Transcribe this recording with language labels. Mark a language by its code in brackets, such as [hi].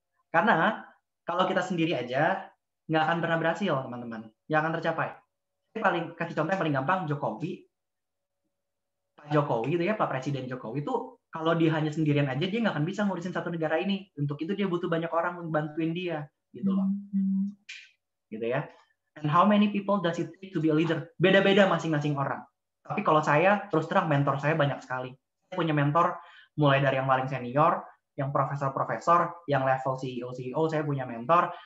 [id] Karena kalau kita sendiri aja nggak akan pernah berhasil, teman-teman. Nggak akan tercapai. Saya kasih contoh yang paling gampang, Jokowi. Pak Jokowi gitu ya, Pak Presiden Jokowi itu kalau dia hanya sendirian aja, dia nggak akan bisa ngurusin satu negara ini. Untuk itu dia butuh banyak orang untuk bantuin dia, gitu loh. Gitu ya. [en] And how many people does it take to be a leader? [id] Beda-beda masing-masing orang. Tapi kalau saya, terus terang mentor saya banyak sekali. Saya punya mentor mulai dari yang paling senior, yang profesor-profesor, yang level CEO, saya punya mentor.